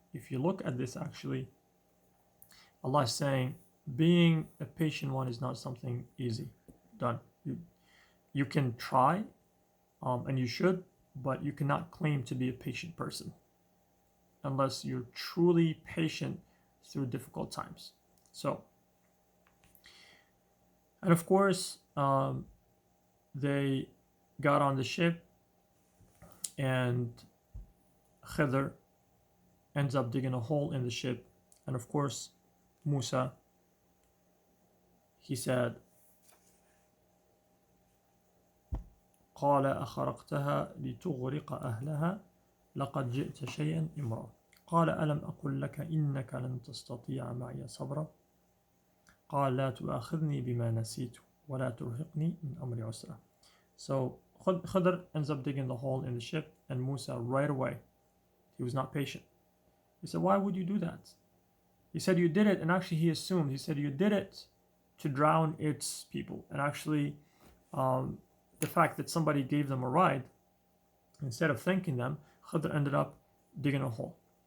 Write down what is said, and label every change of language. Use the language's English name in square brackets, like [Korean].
[English] If you look at this, actually, Allah is saying, being a patient one is not something easy done. You can try, and you should, but you cannot claim to be a patient person unless you're truly patient through difficult times. So, and of course, they got on the ship, and Khidr ends up digging a hole in the ship, and of course, Musa, he said, [Arabic] قال أخرقتها لتغرق أهلها لقد جئت شيئا إمرا قال ألم أقل لك إنك لن تستطيع معي صبرا قال لا تؤاخذني بما نسيت ولا ترهقني من أمري عسرا. [English] So Khidr ends up digging the hole in the ship, and Musa right away, he was not patient. He said, why would you do that? He said, you did it, and actually he assumed, he said, you did it to drown its people. And actually, the fact that somebody gave them a ride, instead of thanking them, Khidr ended up digging a hole.